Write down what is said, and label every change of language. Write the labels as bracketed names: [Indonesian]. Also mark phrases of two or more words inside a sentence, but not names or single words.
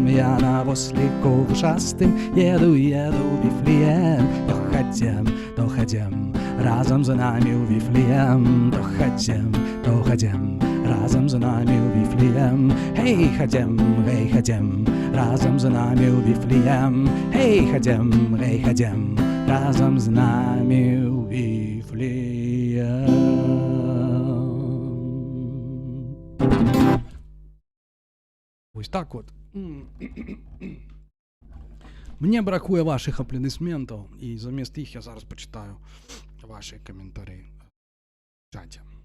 [Russian] Я на ослику ушастым еду, еду в Вифлеем. [Ukrainian] Доходим, доходим, разом за нами у Вифлеем. Доходим, доходим, разом за нами у Вифлеем. Эй, ходим, разом за нами у Вифлеем. Эй, ходим, разом за нами у Вифлеем. Ось так от. Мені бракує ваших аплодисментів, і замість їх я зараз почитаю ваші коментарі в чаті.